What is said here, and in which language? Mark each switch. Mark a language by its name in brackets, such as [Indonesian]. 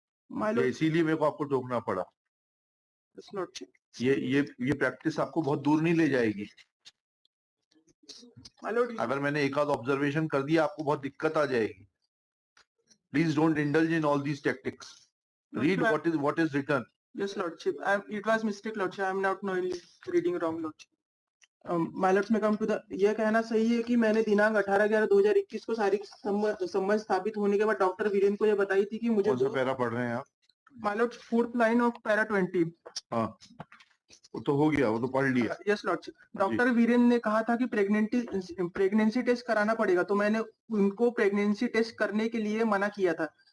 [English] my [Hindi] ये [English] lord, [Hindi] इसीलिए मेरे को आपको टोकना पड़ा। [English] lordship, [Hindi] ये प्रैक्टिस आपको बहुत दूर नहीं ले जाएगी। [English] my lord, [Hindi] अगर मैंने एक आध ऑब्जर्वेशन कर दिया, आपको बहुत दिक्कत आ जाएगी। [English] Please don't indulge in all these tactics. Read what is written. yes lordship, it was mistake lordship, I am not knowingly reading wrong lordship. My lords में come to the, [Hindi] यह कहना सही है कि मैंने दिनांक 18/11/2021 को शारीरिक संबंध स्थापित होने के बाद डॉक्टर वीरेन को यह बताई थी कि मुझे कौन सा पैरा पढ़ रहे हैं आप? [English] My lord, 4th line of para 20। [Hindi] हाँ, वो तो हो गया, वो तो पढ़ लिया। [English] yes lordship, [Hindi] डॉक्टर वीरेन ने कहा था कि प्रेगनेंसी टेस्ट कराना पड़ेगा, तो मैंने उनको प्रेगनेंसी टेस्ट करने के लिए मना किया था।